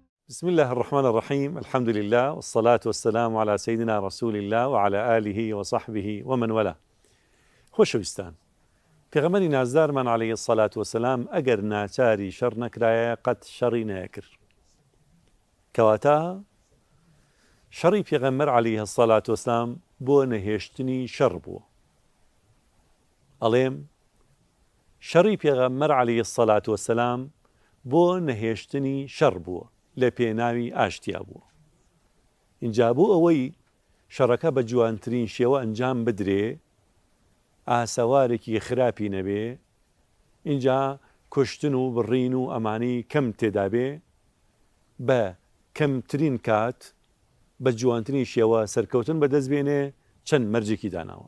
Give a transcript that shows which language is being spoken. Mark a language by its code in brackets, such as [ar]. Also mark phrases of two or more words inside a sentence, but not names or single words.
[ar] بسم الله الرحمن الرحيم. الحمد لله والصلاة والسلام على سيدنا رسول الله وعلى آله وصحبه ومن والاه. [ckb] خۆشەویستان، پێغەمبەری نازدارمان [ar] عليه الصلاة والسلام [ckb] ئەگەر ناچاری شەڕ نەکرایە قەت شەڕی نەیەکرد. کەواتە شەڕی پێغەمبەر [ar] عليه الصلاة والسلام [ckb] بۆ نەهێشتنی شەڕ بووە. ئەڵێم شەڕی پێغەمبەر [ar] عليه الصلاة والسلام [ckb] بۆ نەهێشتنی شەڕ بووە، لە پێناوی ئاشتیا بووە. اینجا بۆ ئەوەی شەڕەکە بە جوانترین شێوە ئەنجام بدرێ، ئاسەوارێکی خراپی نەبێ، اینجا کوشتن و بڕین و ئەمانی کەم تێدا بێ، بە کەمترین کات بە جوانترین شێوە سەرکەوتن بەدەست بێنێ، چەند مەرجێکی داناوە.